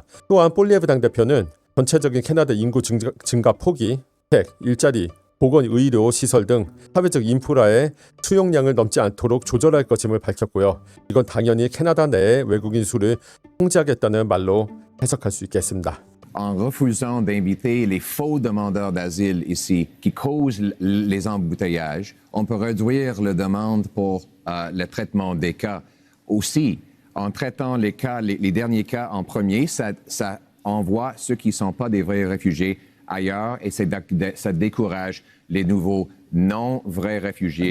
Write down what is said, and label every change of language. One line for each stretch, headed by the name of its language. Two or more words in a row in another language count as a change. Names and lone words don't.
Korean: 또한 볼리에브 당대표는 전체적인 캐나다 인구 증가 폭이 택, 일자리, 보건, 의료, 시설 등 사회적 인프라의 수용량을 넘지 않도록 조절할 것임을 밝혔고요. 이건 당연히 캐나다 내의 외국인 수를 통제하겠다는 말로 해석할 수 있겠습니다.
French: En refusant d'inviter les faux demandeurs d'asile ici qui causent les embouteillages, on peut réduire la demande pour le traitement des cas. Aussi, en traitant les derniers cas en premier, ça envoie ceux qui ne sont pas des vrais réfugiés ailleurs et ça décourage les nouveaux non-vrais réfugiés.